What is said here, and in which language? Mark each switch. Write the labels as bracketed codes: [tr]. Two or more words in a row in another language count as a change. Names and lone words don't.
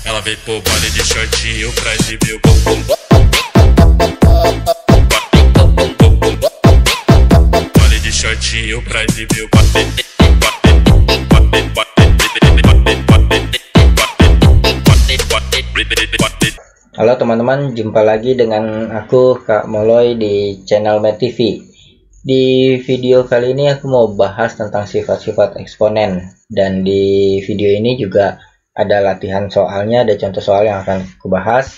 [pt] Ela veio pro baile de shortinho pra exibir o bumbum. Baile de shortinho pra exibir o [id] Halo teman-teman, jumpa lagi dengan aku Kak Moloy di channel Med TV. Di video kali ini aku mau bahas tentang sifat-sifat eksponen, dan di video ini juga ada latihan soalnya, ada contoh soal yang akan aku bahas.